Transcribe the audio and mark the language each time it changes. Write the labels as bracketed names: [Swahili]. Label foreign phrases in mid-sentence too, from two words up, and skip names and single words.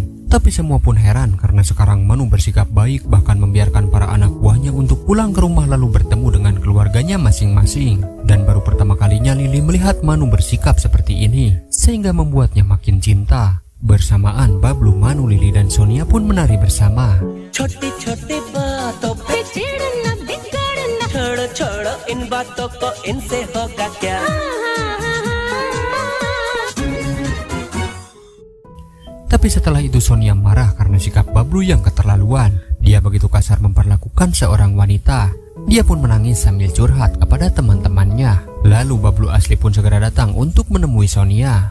[Indonesian] Tapi semua pun heran karena sekarang Manu bersikap baik, bahkan membiarkan para anak buahnya untuk pulang ke rumah lalu bertemu dengan keluarganya masing-masing. Dan baru pertama kalinya Lili melihat Manu bersikap seperti ini sehingga membuatnya makin cinta. Bersamaan Bablu, Manu, Lili dan Sonia pun menari bersama. [Hindi] छोटी-छोटी बातों पे चिढ़ना बिगड़ना छोड़ो इन बातों को इनसे होगा क्या। [Indonesian] Tapi setelah itu Sonia marah karena sikap Bablu yang keterlaluan. Dia begitu kasar memperlakukan seorang wanita. Dia pun menangis sambil curhat kepada teman-temannya. Lalu Bablu asli pun segera datang untuk menemui Sonia.